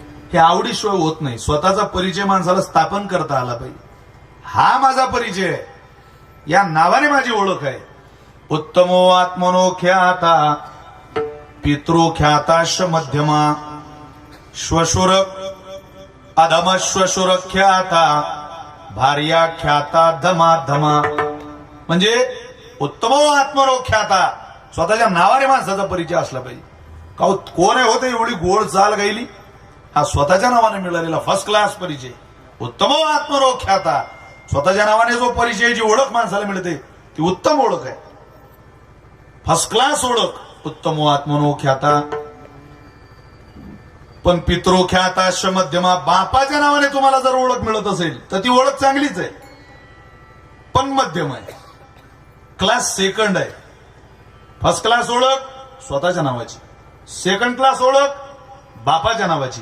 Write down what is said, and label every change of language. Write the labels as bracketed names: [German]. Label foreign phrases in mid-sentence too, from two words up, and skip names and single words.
[Marathi] हे आवडीशिवाय होत नाही. स्वतःचा परिचय माणसाला स्थापन करता आला पाहिजे. हा माझा परिचय आहे, या नावाने माझी ओळख आहे. [Sanskrit] उत्तमो आत्मनो ख्याता पितृख्याताश मध्यमा श्वशुर अधम श्वशुर ख्याता भार्या ख्याता धमा धमा. म्हणजे उत्तमो आत्मनो ख्याता, [Marathi] स्वतःच्या नावाने माणसाचा परिचय असला पाहिजे. कोण आहे होते एवढी गोड चाल गायली, हा स्वतःच्या नावाने मिळालेला [English] first class [Marathi] परिचय. [Sanskrit] उत्तमो आत्मनो ख्याता, [Marathi] स्वतःच्या नावाने जो परिचय, जी ओळख माणसाला मिळते ती उत्तम ओळख आहे, [English] first class [Marathi] ओळख. [Sanskrit] उत्तमो आत्मनो ख्याता. [Marathi] पण [Sanskrit] पितृख्याताश मध्यमा, [Marathi] बापाच्या नावाने तुम्हाला जर ओळख मिळत असेल तर ती ओळख चांगलीच आहे, पण मध्यम आहे, [English] class second [Marathi] आहे. [English] first class [Marathi] ओळख स्वतःच्या नावाची, [English] second class [Marathi] ओळख बापाच्या नावाची.